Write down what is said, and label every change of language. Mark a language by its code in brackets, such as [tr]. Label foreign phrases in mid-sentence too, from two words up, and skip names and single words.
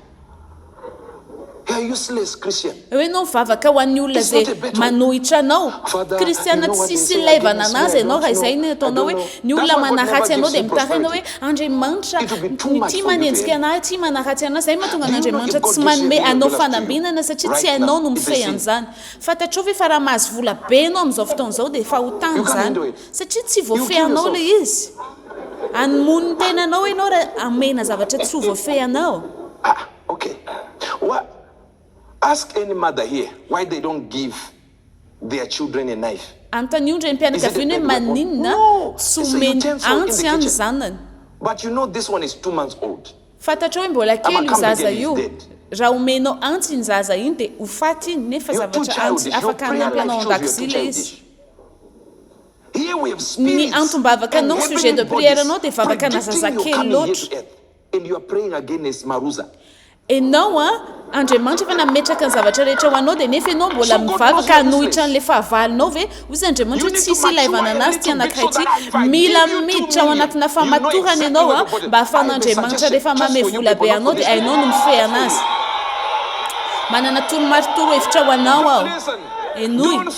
[mg] hoe nao mivavaka ho an'ny olona zay manohitra anao kristiana tsisy ilaivana anazy ianao raha izay ny ataonao hoe ny olona manaratsy anao dia mitarainao hoe Andriamanitra tia manenjika anahy tia manaratsy anazy zay mahatonga an'Andriamanitra tsy manome anao fanambinana satria tsy hainao no mifehy an'izany fantatrao ve fa raha mahazo vola be anao amin'izao fotoan'izao dia efa ho tany zany satria tsy voafehy anao le izy anomony ny tenanao ianao raha amena zavatra tsy ho voafehy anao. [en] Ask any mother here why they don't give their children a knife. [mg] Antaniondra ny mpianakaviana hoe maninona tsy omeny antsy any zanany. [en] But you know this one is 2 months old. [mg] Fantatrao hoe mbola kely io zaza io raha omenao antsy ny zaza iny dia ho faty iny nefa zavatra antsy afaka hanampy anao an-dakozia le izy. Ny antom-bavaka anao [fr] sujet de prière [mg] anao dia vavaka na zazakely loatra. [en] And you are praying against Maruza. [mg] Enao Andriamanitra efa nametraka ny zavatra rehetra ho anao dia nefa ianao mbola mivavaka hanohitra an'le fahavalinao ve ozy Andriamanitra tsisy ilaivana anazy ty anankiray ty mila miditra ao anatina famatorana ianao mba ahafan'Andriamanitra rehefa mame vola be anao dia ainao no mifehy anazy manana toromarotoro hevitra ho anao aho enoy